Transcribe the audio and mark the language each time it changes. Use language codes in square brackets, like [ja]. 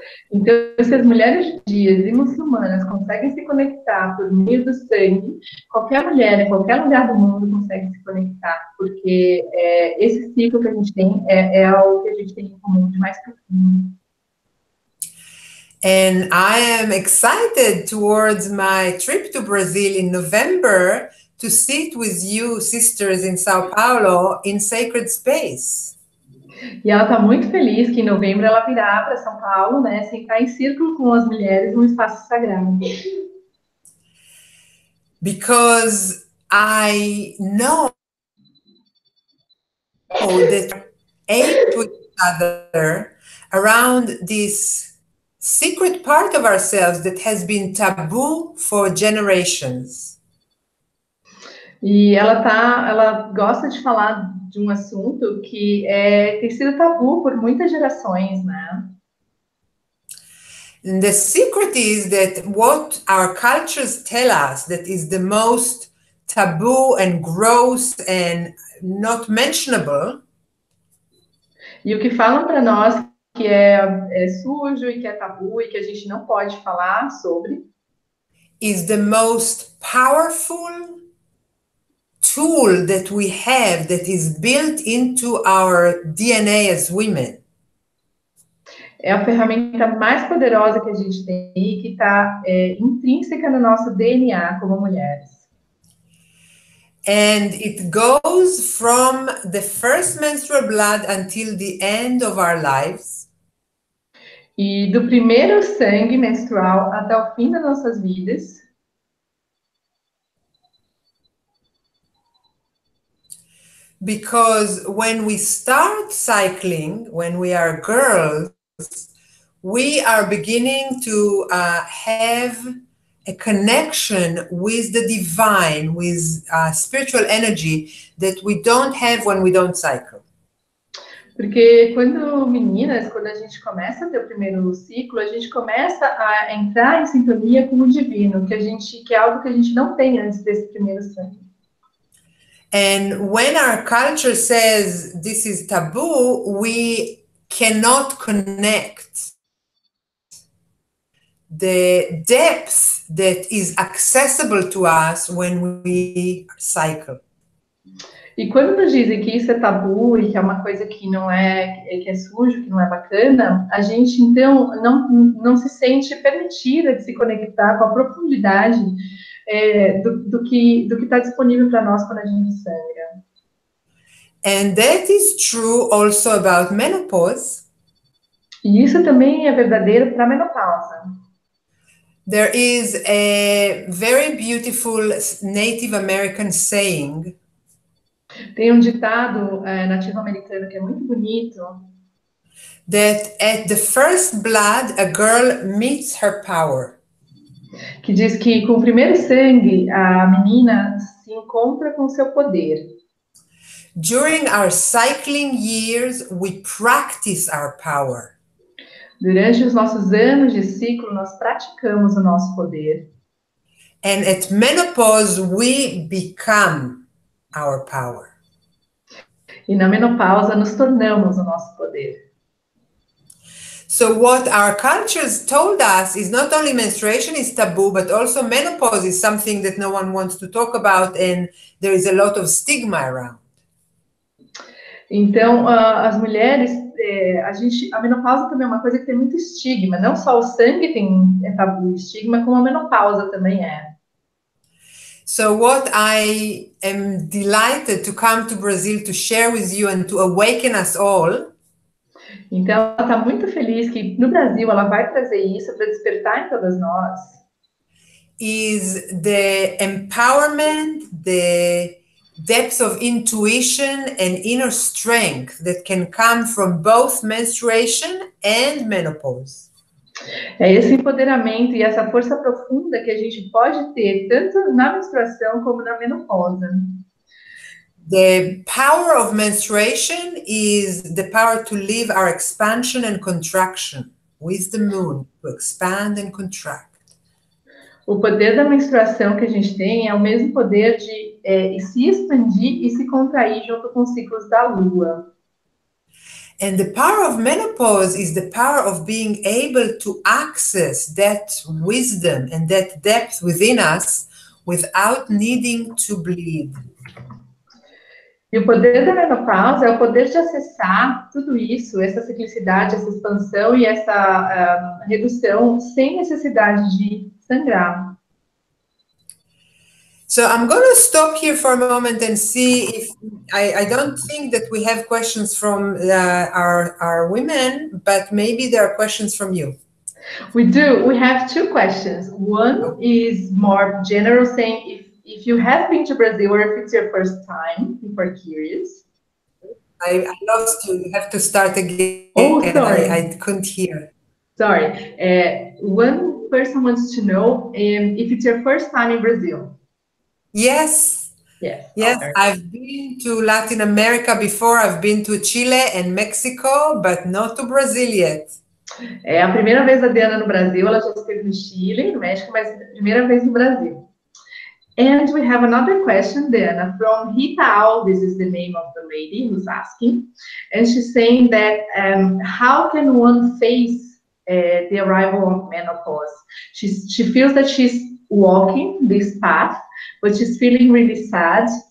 [pt] Então, se as mulheres judias e muçulmanas conseguem se conectar por meio do sangue, qualquer mulher em qualquer lugar do mundo consegue se conectar, porque esse ciclo que a gente tem é algo que a gente tem em comum de mais profundo. [en] And I am excited towards my trip to Brazil in November to sit with you, sisters in Sao Paulo, in sacred space. [pt] E ela está muito feliz que em novembro ela virá para São Paulo, né, sentar em círculo com as mulheres num espaço sagrado. [en] Because I know that aid to each other around this secret part of ourselves that has been taboo for generations. [pt] E ela gosta de falar de um assunto que tem sido tabu por muitas gerações, né? [en] And the secret is that what our cultures tell us that is the most taboo and gross and not mentionable. [pt] E o que falam para nós que é sujo e que é tabu e que a gente não pode falar sobre [en] is the most powerful tool that we have that is built into our DNA as women. [pt] É a ferramenta mais poderosa que a gente tem e que está intrínseca no nosso DNA como mulheres. [en] And it goes from the first menstrual blood until the end of our lives. [pt] E do primeiro sangue menstrual até o fim das nossas vidas. [en] Because when we start cycling, when we are girls, we are beginning to have a connection with the divine, with spiritual energy that we don't have when we don't cycle. [pt] Porque quando meninas, quando a gente começa a ter o primeiro ciclo, a gente começa a entrar em sintonia com o divino, que é algo que a gente não tem antes desse primeiro sangue. [en] And when our culture says this is taboo, we cannot connect the depth that is accessible to us when we cycle. [pt] E quando nos dizem que isso é tabu e que é uma coisa que não que é sujo, que não é bacana, a gente então não se sente permitida de se conectar com a profundidade do que está disponível para nós quando a gente sangra. [en] And that is true also about menopause. [pt] E isso também é verdadeiro para a menopausa. [en] There is a very beautiful Native American saying. [pt] Tem um ditado nativo americano que é muito bonito. [en] That at the first blood, a girl meets her power. [pt] Que diz que com o primeiro sangue, a menina se encontra com seu poder. [en] During our cycling years, we practice our power. [pt] Durante os nossos anos de ciclo, nós praticamos o nosso poder. [en] And at menopause, we become our power. [pt] E na menopausa, nos tornamos o nosso poder. [en] So what our cultures told us is not only menstruation is taboo, but also menopause is something that no one wants to talk about, and there is a lot of stigma around. [pt] Então, as mulheres, a menopausa também é uma coisa que tem muito estigma. Não só o sangue é tabu, estigma, como a menopausa também é. [en] So what I am delighted to come to Brazil to share with you and to awaken us all. [pt] Então, ela está muito feliz que no Brasil ela vai trazer isso para despertar em todas nós. [en] Is the empowerment, the depth of intuition and inner strength that can come from both menstruation and menopause. [pt] É esse empoderamento e essa força profunda que a gente pode ter tanto na menstruação como na menopausa. [en] The power of menstruation is the power to live our expansion and contraction with the moon, to expand and contract. [pt] O poder da menstruação que a gente tem é o mesmo poder de se expandir e se contrair junto com os ciclos da lua. [en] And the power of menopause is the power of being able to access that wisdom and that depth within us without needing to bleed. [pt] E o poder da menopausa é o poder de acessar tudo isso, essa ciclicidade, essa expansão e essa redução sem necessidade de sangrar. [en] So I'm going to stop here for a moment and see if I don't think that we have questions from our women, but maybe there are questions from you. We do. We have two questions. One is more general, saying if you have been to Brazil or if it's your first time, if we're curious. I lost you. You have to start again. Oh, sorry. I couldn't hear. Sorry. One person wants to know if it's your first time in Brazil. Yes. Yes. Yes, I've been to Latin America before. I've been to Chile and Mexico, but not to Brazil yet. [pt] É a primeira vez da DeAnna no Brasil. Ela já esteve no Chile, no México, mas é a primeira vez no Brasil. [en] And we have another question, DeAnna, from Rita Al. This is the name of the lady who's asking. And she's saying that how can one face the arrival of menopause? She feels that she's walking this path, but she's feeling really sad.